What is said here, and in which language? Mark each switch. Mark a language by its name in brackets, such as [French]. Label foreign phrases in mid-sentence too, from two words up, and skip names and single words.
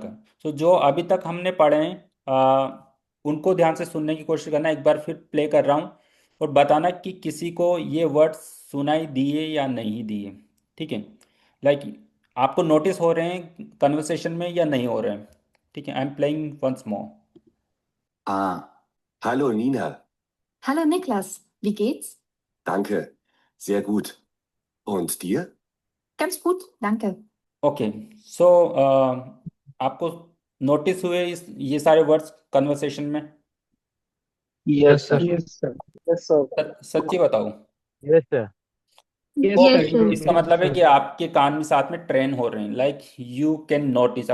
[Hindi] तो जो अभी तक हमने पढ़े हैं उनको ध्यान से सुनने की कोशिश करना। एक बार फिर प्ले कर रहा हूँ और बताना कि किसी को ये वर्ड सुनाई दिए या नहीं दिए। ठीक है, लाइक आपको नोटिस हो रहे हैं कन्वर्सेशन में या नहीं हो रहे हैं? ठीक है, [English] I am playing once more. [German] Ah, hallo Nina. Hallo Niklas, wie geht's? Danke, sehr gut. Und dir? Ganz gut, danke. [Hindi] ओके, सो आपको नोटिस हुए ये सारे [English] words conversation [Hindi] में? [English] Yes, sir. Yes, sir. yes sir. [Hindi] सच्ची बताओ। [English] Yes, sir. Yes, Yes, sir. sir. [Hindi] इसका मतलब है कि आपके कान भी साथ में ट्रेन हो रहे हैं, [English] like you can notice.